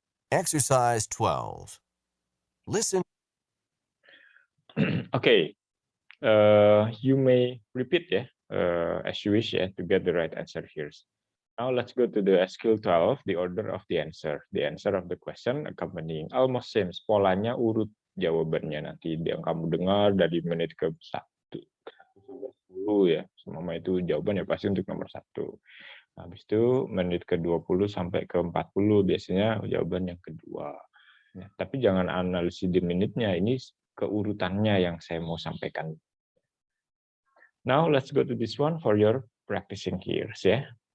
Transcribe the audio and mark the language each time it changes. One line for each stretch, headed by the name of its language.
English: Exercise 12. Listen. Okay, you may repeat as you wish to get the right answer here. Now let's go to the skill 12, the order of the answer. The answer of the question accompanying almost same.
Indonesian: Polanya urut jawabannya nanti yang kamu dengar dari menit ke 1 sampai 10 ya. Semua itu jawaban ya pasti untuk nomor 1. Habis itu menit ke 20 sampai ke 40 biasanya jawaban yang kedua. Ya, tapi jangan analisis di menitnya, ini keurutannya yang saya mau sampaikan.
English: Now let's go to this one for your practicing here ya.